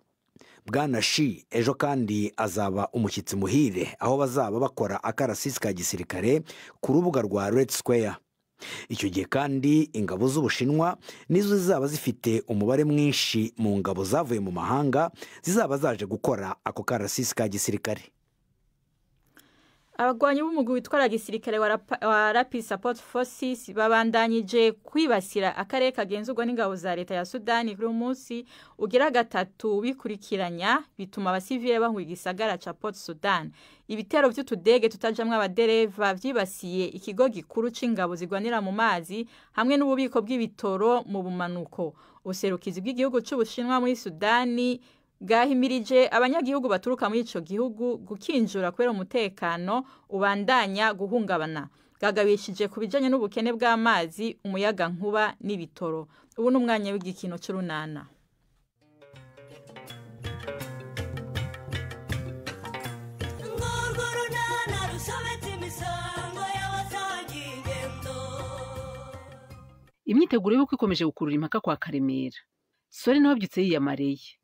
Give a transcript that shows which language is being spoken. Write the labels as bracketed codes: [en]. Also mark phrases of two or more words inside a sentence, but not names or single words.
[rw] Bwana Xi ejo kandi azaba umushyitsi muhire aho bazaba bakora akarasisi ka gisirikare ku rubuga rwa Red Square. Icyo gihe kandi ingabo z'Ubushinwa nizo zizaba zifite umubare mwinshi mu ngabo zavuye mu mahanga zizaba zaje gukora ako karasisi ka gisirikare. [rn] Abagwanyi b'umugwi witwara gisirikare wa Rapid Support Forces babandanyije kwibasira akarere kagenzurwa n'ingabo za leta ya Sudani kuri umunsi ugira gatatu bikurikiranya, bituma abasivile bahunga igisagara ca Port Sudan. Ibitero vy'utudege tutajamwe abadereva vyibasiye ikigo gikuru c'ingabo zigwanira mu mazi hamwe n'ububiko bw'ibitoro mu bumanuko. Ubuserukizi bw'igihugu c'Ubushinwa muri Sudani bwahimirije abanyagihugu baturuka muri ico gihugu gukinjura kubera umutekano ubandanya guhungabana. Bwagabishije ku bijanye n'ubukene bw'amazi, umuyaga nkuba n'ibitoro. Ubu n'umwanya w'igikino c'urunana. [rw] Imyiteguro y'uko ikomeje gukurura impaka kwa Karemera. Sore nawe byutse yiyamareye.